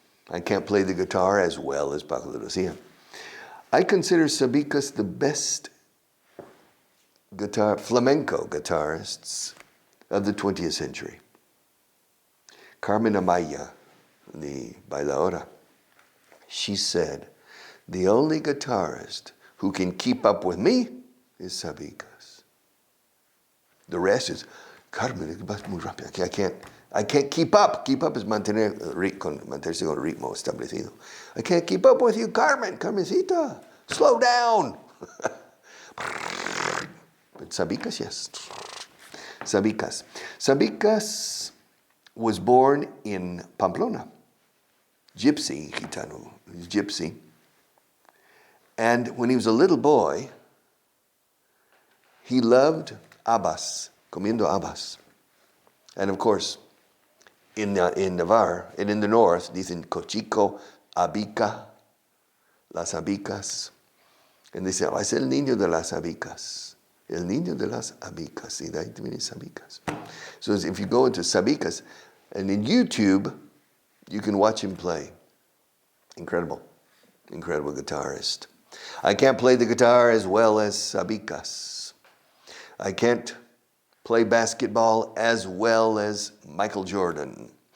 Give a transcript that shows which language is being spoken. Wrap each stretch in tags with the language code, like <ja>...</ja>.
<en>I can't play the guitar as well as Paco de Lucia. I consider Sabicas the best flamenco guitarists of the 20th century. Carmen Amaya, the bailaora, she said, the only guitarist who can keep up with me is Sabicas. The rest is, Carmen, vas muy rápido. I can't keep up. Keep up is mantenerse con ritmo establecido. I can't keep up with you, Carmen. Carmencita, slow down. But Sabicas, yes. Sabicas. Sabicas was born in Pamplona. Gypsy, gitano, gypsy. And when he was a little boy, he loved habas, comiendo habas. And of course, in Navarre and in the north, dicen cochico, abica, las abicas.</en> <es>And they say, oh, es el niño de las abicas. El niño de las abicas. Y de ahí viene sabicas.</es> <en>So if you go into sabicas, and in YouTube, you can watch him play. Incredible. Incredible guitarist. I can't play the guitar as well as Sabicas. I can't play basketball as well as Michael Jordan.</en>